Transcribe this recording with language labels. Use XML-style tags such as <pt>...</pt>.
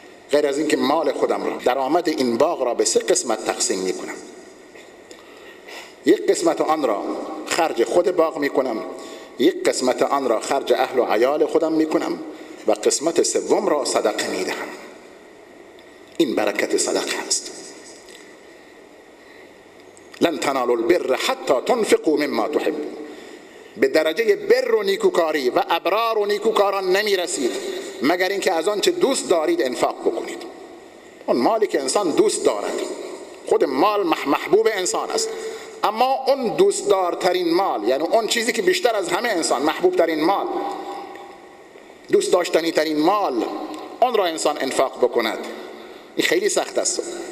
<fa>غیر از این که مال خودم را، درآمد این باغ را به 3 قسمت تقسیم میکنم. 1 قسمت آن را خرج خود باغ میکنم، 1 قسمت آن را خرج اهل و عیال خودم میکنم و قسمت 3 را صدقه میدهم. این برکت صدقه است.</fa> <ar>لن تنالوا البر حتی تنفقوا مما تحبون.</ar> <fa>به درجه بر و نیکوکاری و ابرار و نیکوکاران نمیرسید مگر اینکه از آن چه دوست دارید انفاق بکنید. اون مالی که انسان دوست دارد، خود مال محبوب انسان است، اما اون دوست دارترین مال، یعنی اون چیزی که بیشتر از همه انسان محبوب ترین مال، دوست داشتنی ترین مال، اون را انسان انفاق بکند، این خیلی سخت است.</fa>